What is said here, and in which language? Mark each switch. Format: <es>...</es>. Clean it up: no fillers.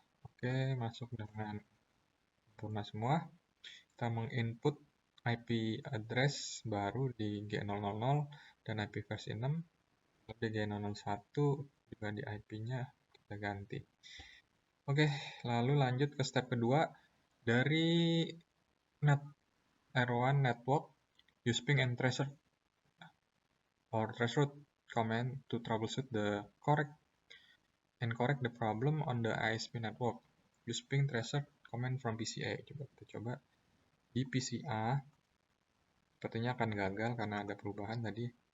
<id>Oke, masuk dengan sempurna semua. Kita menginput IP address baru di G000 dan IP versi 6. Di G001 juga di IP-nya kita ganti. Oke, lalu lanjut ke step kedua.</id> <en>Dari net R1 network, use ping and tracer or traceroute command to troubleshoot the correct the problem on the ISP network. Use ping tracer command from PCA.</en> <id>Kita coba di PCA. Sepertinya akan gagal karena ada perubahan tadi.</id>